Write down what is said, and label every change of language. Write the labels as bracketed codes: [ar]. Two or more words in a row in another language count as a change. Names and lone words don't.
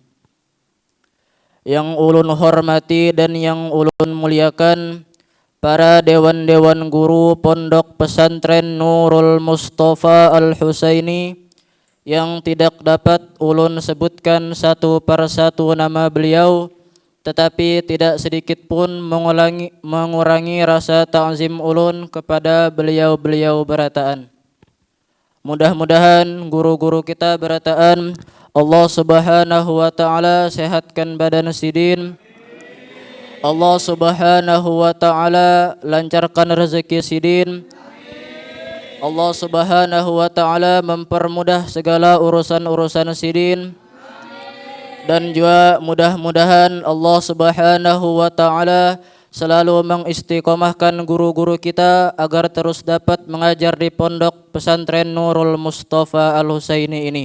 [bjn] Yang ulun hormati dan yang ulun muliakan para dewan-dewan guru Pondok Pesantren Nurul Mustafa Al-Husaini, yang tidak dapat ulun sebutkan satu persatu nama beliau, tetapi tidak sedikit pun mengurangi rasa ta'zim ulun kepada beliau-beliau berataan. Mudah-mudahan guru-guru kita berataan Allah [ar] سبحانه وتعالى [bjn] sehatkan badan sidin. Allah [ar] سبحانه وتعالى [bjn] lancarkan rezeki sidin. Allah [ar] سبحانه وتعالى [bjn] mempermudah segala urusan-urusan sidin. Dan juga mudah-mudahan Allah [ar] سبحانه وتعالى [bjn] selalu mengistiqomahkan guru-guru kita agar terus dapat mengajar di Pondok Pesantren Nurul Mustafa Al-Husaini ini.